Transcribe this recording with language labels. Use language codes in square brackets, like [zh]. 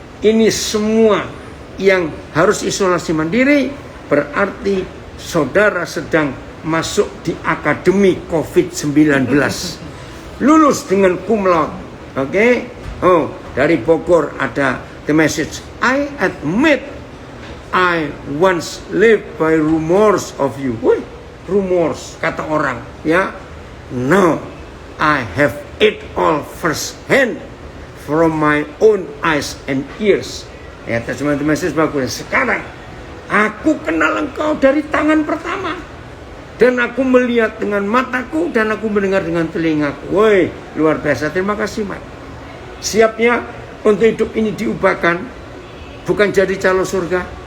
[id] Ini semua yang harus isolasi mandiri berarti saudara sedang masuk di akademi COVID-19. Lulus dengan cum laude. Oke? Oh, dari Bogor ada the message. [en] I admit I once lived by rumors of you. Wih, [id] rumors kata orang, ya. [en] Now I have it all first hand from my own eyes and ears. [id] Ya, terjemahan message bagus. Sekarang aku kenal engkau dari tangan pertama, dan aku melihat dengan mataku, dan aku mendengar dengan telingaku. Woi, luar biasa. Terima kasih, Mak. Siapnya untuk hidup ini diubahkan, bukan jadi calon surga.